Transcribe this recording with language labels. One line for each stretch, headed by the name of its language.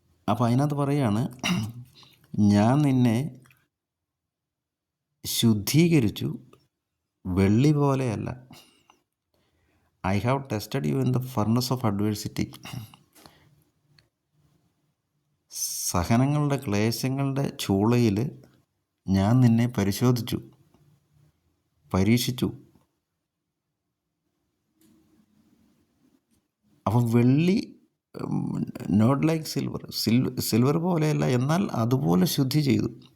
Malayalam: അപ്പോൾ അതിനകത്ത് പറയാണ്, ഞാൻ നിന്നെ ശുദ്ധീകരിച്ചു, വെള്ളി പോലെയല്ല.
English: I have tested you in the furnace of adversity.
Malayalam: സഹനങ്ങളുടെ ക്ലേശങ്ങളുടെ ചൂളയിൽ ഞാൻ നിന്നെ പരീക്ഷിച്ചു. അപ്പം വെള്ളി
English: not like silver
Malayalam: പോലെയല്ല, എന്നാൽ അതുപോലെ ശുദ്ധി ചെയ്തു.